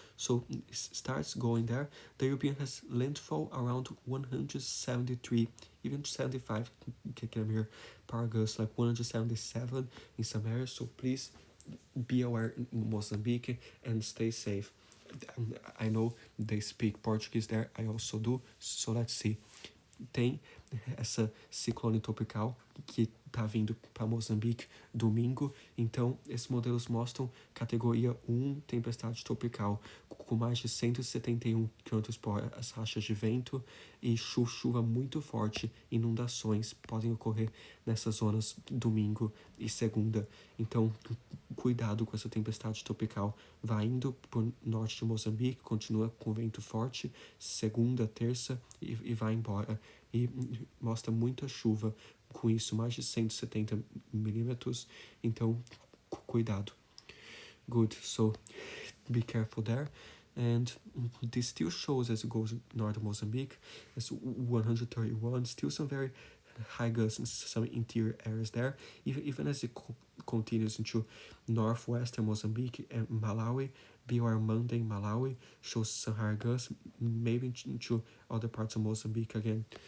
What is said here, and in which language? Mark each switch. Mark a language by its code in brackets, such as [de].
[en] So it starts going there. The European has landfall around 173, even 75 km per gust, like 177 in some areas. So please be aware in Mozambique and stay safe. I know they speak Portuguese there, I also do, so let's see. [pt] Tem essa ciclone tropical que tá vindo para Moçambique domingo. Então, esses modelos mostram categoria 1 tempestade tropical, com mais de 171 km por hora as rachas de vento e chuva muito forte. Inundações podem ocorrer nessas zonas domingo e segunda. Então, cuidado com essa tempestade tropical. Vai indo por norte de Moçambique, continua com vento forte, segunda, terça e vai embora. E mostra muita chuva, com isso mais de 170 milímetros, então cuidado. [en] Good, so be careful there. And this still shows as it goes north of Mozambique, it's 131, still some very high gusts in some interior areas there, even as it continues into northwestern Mozambique and Malawi. BR Monday, Malawi shows some higher gusts, maybe into other parts of Mozambique again.